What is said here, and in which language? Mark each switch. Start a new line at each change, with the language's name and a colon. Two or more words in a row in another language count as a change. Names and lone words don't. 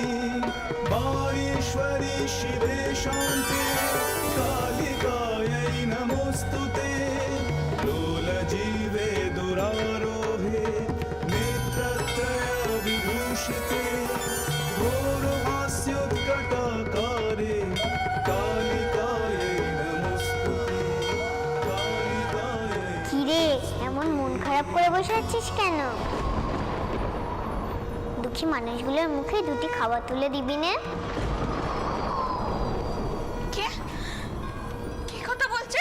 Sanskrit: वाणीश्वरी शिवे शान्ते कालिकायै नमोऽस्तुते लोलजीवे दुरारोहे नेत्रत्रय विभूषिते घोरहास्योत्कटाकारे कालिकायै नमोऽस्तुते कालिकायै।
Bangla: কিরে এমন মন খারাপ করে বসে আছিস কেন? দুঃখী মানুষগুলোর মুখে দুটি খাবার তুলে দিবি না? কে কি কথা বলছে?